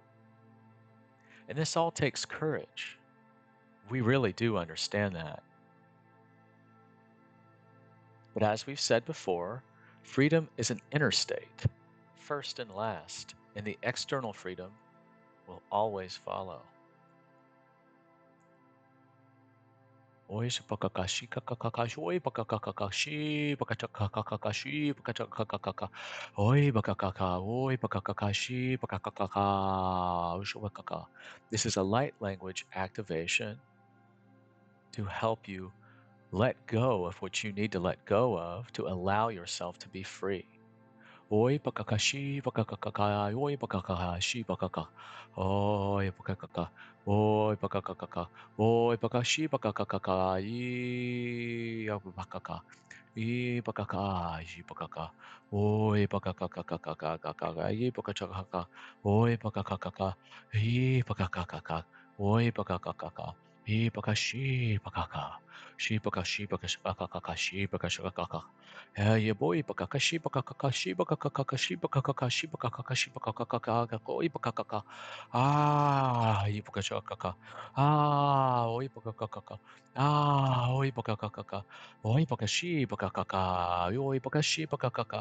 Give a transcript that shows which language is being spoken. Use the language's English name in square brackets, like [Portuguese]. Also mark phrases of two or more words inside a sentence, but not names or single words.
[English] And this all takes courage. We really do understand that. But as we've said before, freedom is an inner state, first and last, and the external freedom will always follow. Oi, shapakakashi, kakakakashi, oi, bakakakakashi, bakachakakakashi, bakachakakakaka, oi, bakakaka, oi, bakakakashi, bakakakaka, ushubakaka. This is a light language activation to help you let go of what you need to let go of to allow yourself to be free. Oi, bakakashi, bakakaka, oi, bakakashi, bakaka, oi, bakakaka, oi, bakakaka, oi, bakashi, bakakaka, bakaka, bakaka, bakaka, oi, bakakaka, bakachakaka, oi, bakakaka, bakakaka, oi, bakakaka, bakashi, bakaka, bakashi, bakashakaka, bakashakaka. Yeah, boy, bakakashi, bakakakashi, bakakakashi, bakakakashi, bakakakashi, bakakakaka, oi, bakakaka. Oi, bakashakaka. Oi, bakakakaka. Oi, bakakakaka. Oi, bakashi, bakakaka. Oi, bakashi, bakakaka.